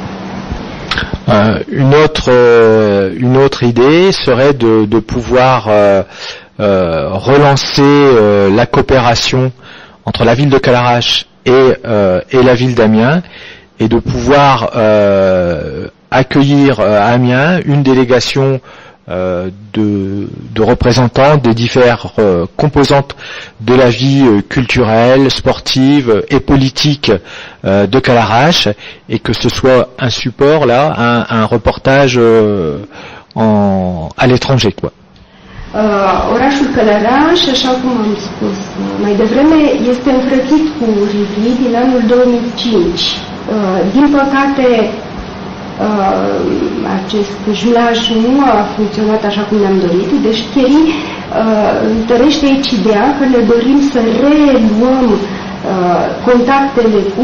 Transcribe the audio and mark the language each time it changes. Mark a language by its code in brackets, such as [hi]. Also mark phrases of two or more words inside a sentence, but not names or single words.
[fr] Une autre idée serait de pouvoir relancer la coopération entre la ville de Calarache et la ville d'Amiens et de pouvoir accueillir à Amiens une délégation de représentants des diverses composantes de la vie culturelle, sportive et politique de Calarache, et que ce soit un support là, un reportage à l'étranger, quoi. [ro] Orașul Călăraș, așa cum am spus mai devreme, este înfrățit cu Rivli din anul 2005. Din păcate, acest jumelaj nu a funcționat așa cum ne-am dorit, deci Thierry întărește aici ideea că ne dorim să reluăm contactele cu